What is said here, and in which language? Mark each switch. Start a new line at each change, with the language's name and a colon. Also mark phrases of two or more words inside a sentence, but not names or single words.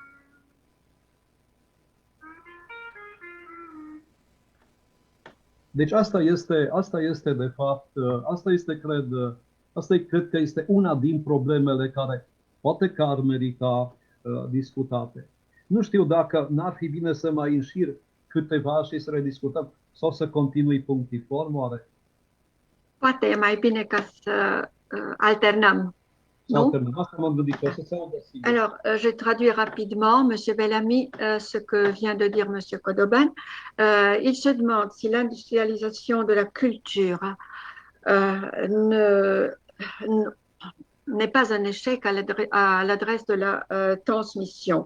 Romanian: Deci asta este de fapt, cred că este una din problemele care poate că ar merita discutate. Nu știu dacă n-ar fi bine să mai înșir câteva și să le discutăm sau să continui punctiform, oare? Poate e mai bine ca să alternăm.
French: Alors, je traduis rapidement, M. Bellamy, ce que vient de dire M. Kodoban. Il se demande si l'industrialisation de la culture n'est pas un échec à l'adresse de la transmission.